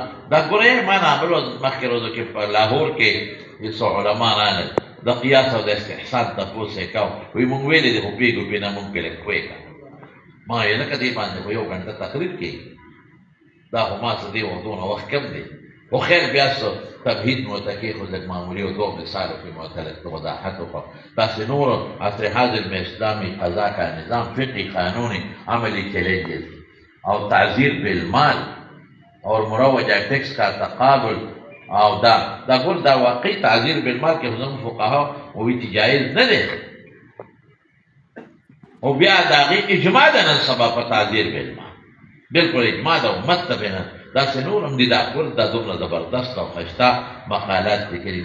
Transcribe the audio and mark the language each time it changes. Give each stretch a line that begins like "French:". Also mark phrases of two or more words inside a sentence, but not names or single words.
Pashto: دا ګوره ما نامل مخکې ورځو کې په لاهور کې یو څو علما راغلل د قیاس او د استحسان تپوس یې کوو، وایي مونږ ویلې دي خو پوهېږو پرې نه مونږ پرې لږ پوه کړه. ما یې لکه دې باندې خو 1 غنټه تقریر کېږي، دا خو ما څه دې دونه وخت کم دی. خو خیر بیا څه تمهید مو ورته کېښود، لږ معمولي او 2 مثالو کې مو ورته لږ وضاحت وکړو. داسې نور
Urdu: عصر حاضر میں اسلامی قضا کا نظام، فقی قانونی عملی چیلنجز اور تعزیر بالمال اور مروجہ ٹیکس کا تقابل
Pashto: او دا ګور دا واقعي تعزیر بالمال کې زموږ فقها وایي چې جایز نه دی، او بیا د هغې اجماع ده نن سبا په تعزیر بالمال، بالکل اجماع ده امت ته بینه. داسې نور هم دي. دا ګور دا دومره زبردست او ښایسته مقالات لیکلي.